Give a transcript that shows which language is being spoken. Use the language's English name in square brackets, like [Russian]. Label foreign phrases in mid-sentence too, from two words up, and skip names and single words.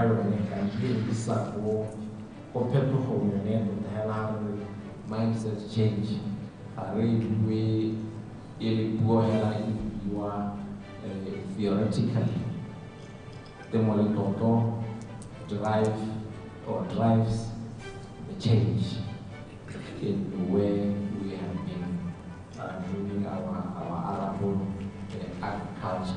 [Tswana] yone ka dirisa go phetogo yone tota hela re [English] mindset change [Tswana] ga re bue e le puo hela e buiwa theoretically. [English] Temoletoto drives the change in the way we have been doing our arable agriculture.